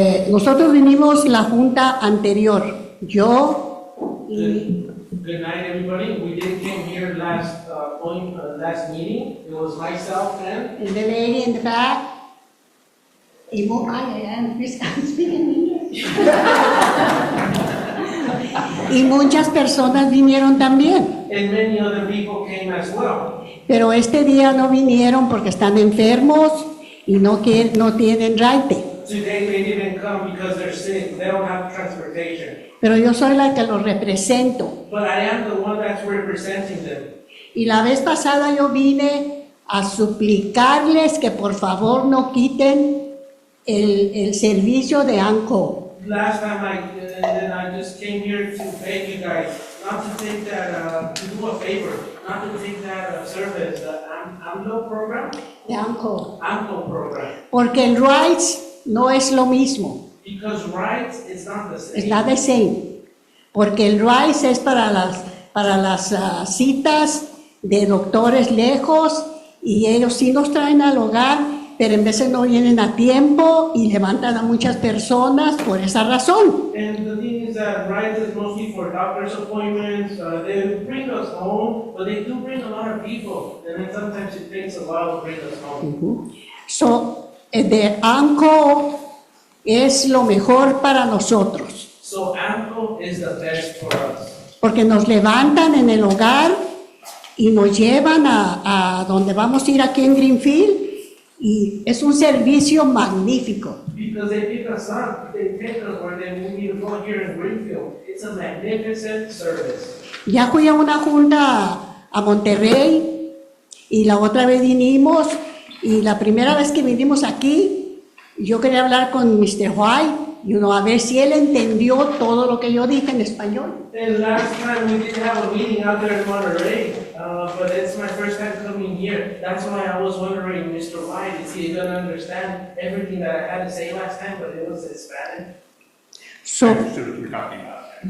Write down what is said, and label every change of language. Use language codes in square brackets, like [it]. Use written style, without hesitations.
[es] Nosotros vinimos la junta anterior. Yo y [en] Good night, everybody. We did came here last last meeting. It was myself and the lady in the back. Y I'm speaking English. [es] Y muchas personas vinieron también. [en] and many other people came as well. [es] Pero este día no vinieron porque están enfermos y no tienen raite. [en] Today they didn't come because they're sick. They don't have transportation. [es] Pero yo soy la que los represento. [en] But I am the one that's representing them. [es] Y la vez pasada yo vine a suplicarles que por favor no quiten el servicio de ANCO. [en] Last time I just came here to beg you guys not to take that, to do a favor, not to take that service, the AMLO program, [es] De ANCO. [en] AMLO program. [es] Porque el RIGHTS no es lo mismo, [en] Because rights, it's not the same. es not the same. [es] Porque el RIGHTS es para las citas de doctores lejos y ellos sí nos traen al hogar, pero en veces no vienen a tiempo y levantan a muchas personas por esa razón. [en] And the thing is that rights is mostly for doctor's appointments. They bring us home, but they do bring a lot of people. And then sometimes it takes a while to bring us home. [es] So, de ANCO es lo mejor para nosotros, [en] So AMCO is the best for us. [es] porque nos levantan en el hogar y nos llevan a donde vamos a ir aquí en Greenfield Y es un servicio magnífico. [en] Because they pick us up, they take us where they need to go here in Greenfield. It's a magnificent service. [es] Ya fui a una junta a Monterrey y la otra vez vinimos y la primera vez que vinimos aquí, yo quería hablar con Mr. White, a ver si él entendió todo lo que yo dije en español. [en] And last time we did have a meeting out there in Monterey, but it's my first time coming here. That's why I was wondering, Mr. White, is he gonna understand everything that I had to say last time, but it was in Spanish? I So, understood what you were talking about.